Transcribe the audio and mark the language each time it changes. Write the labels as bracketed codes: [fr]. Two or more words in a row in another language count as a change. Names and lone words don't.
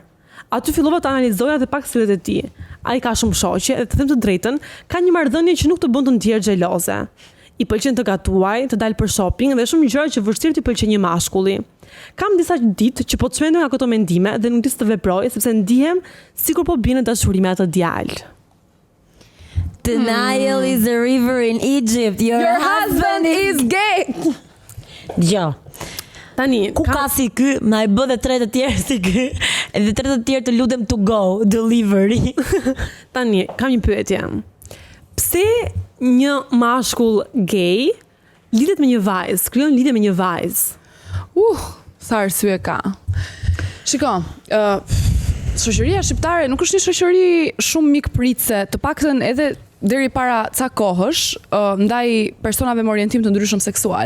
[sq] Aty fillova të analizoja edhe pak stilet e tij. Ai ka shumë shoqe dhe të them të drejtën, ka një marrëdhënie që nuk të bën të ndjerë xheloze. I pëlqen të gatuaj, të dalë për shopping dhe shumë gjëra që vështirë t'i pëlqen një mashkulli. Kam disa ditë që po të çmendoj nga këto mendime dhe nuk di se të veproj sepse ndihem sikur po bie në dashuri me atë djalë. [en] The Nile is a river in Egypt. Your husband is gay. [sq] Jo. Tani, ku ka si ky, na e bë dhe 3 të tjerë si ky, edhe 3 të tjerë të lutem [en] to go, [sq] delivery. Tani, kam një pyetje. Pse një mashkull gay lidhet me një vajzë, krijon lidhje me një vajzë? Sa arsye ka. Shiko, shoqëria shqiptare nuk është një shoqëri shumë mikpritse, të paktën edhe deri para ca kohësh, ndaj personave me orientim të ndryshëm seksual.